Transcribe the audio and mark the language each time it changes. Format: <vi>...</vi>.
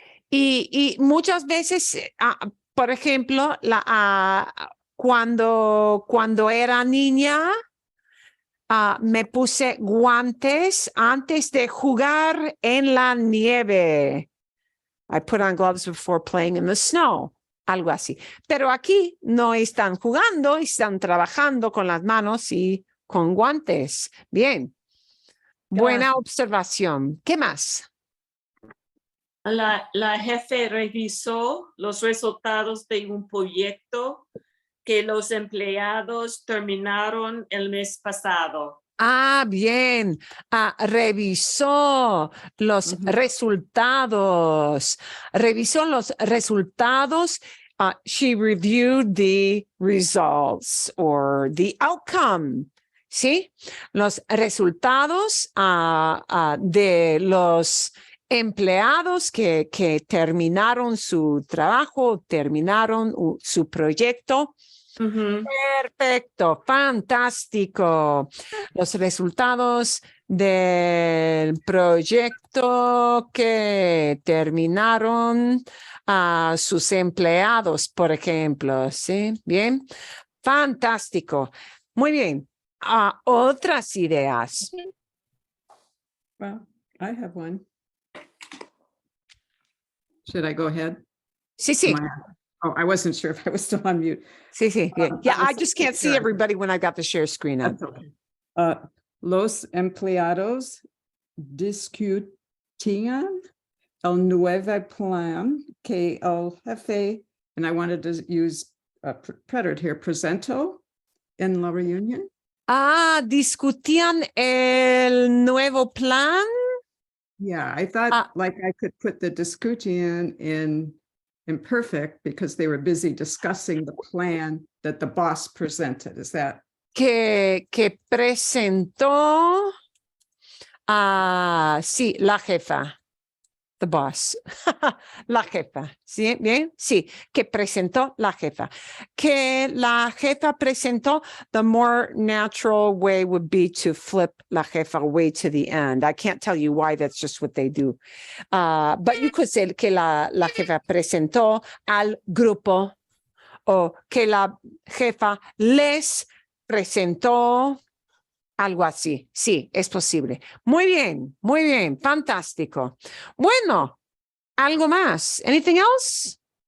<es>Y muchas veces, por ejemplo, cuando era niña, me puse guantes antes de jugar en la nieve.</es> <en>I put on gloves before playing in the snow.</en> <es>Algo así. Pero aquí no están jugando, están trabajando con las manos y con guantes. Bien. Buena observación. ¿Qué más? La jefe revisó los resultados de un proyecto que los empleados terminaron el mes pasado. Bien. Revisó los resultados. Revisó los resultados.</es> <en>She reviewed the results or the outcome.</en> <es>¿Sí? Los resultados de los empleados que terminaron su trabajo, terminaron su proyecto. Perfecto, fantástico. Los resultados del proyecto que terminaron sus empleados, por ejemplo. ¿Sí? Bien, fantástico. Muy bien. Otras ideas.</es> <en>Well, I have one. Should I go ahead?</en> <es>Sí.</es> <en>I wasn't sure if I was still on mute.</en> <es>Sí.</es> <en>Yeah, I just can't see everybody when I got the share screen up. That's okay.</en> <es>Los empleados discutían el nuevo plan que el jefe,</es> <en>and I wanted to use a preterite here,</en> <es>presentó</es> <en>in La Reunion?</en> <es>Discutían el nuevo plan.</es> <en>Yeah, I thought like I could put the discutian in imperfect because they were busy discussing the plan that the boss presented. Is that?</en> <es>Que presentó, sí, la jefa,</es> <en>the boss,</en> <es>la jefa, ¿sí? Bien, sí, que presentó la jefa. Que la jefa presentó,</es> <en>the more natural way would be to flip la jefa way to the end. I can't tell you why, that's just what they do. But you could say</en> <es>que la jefa presentó al grupo, o que la jefa les presentó, algo así. Sí, es posible. Muy bien, fantástico. Bueno, algo más.</es> <en>Anything else?</en>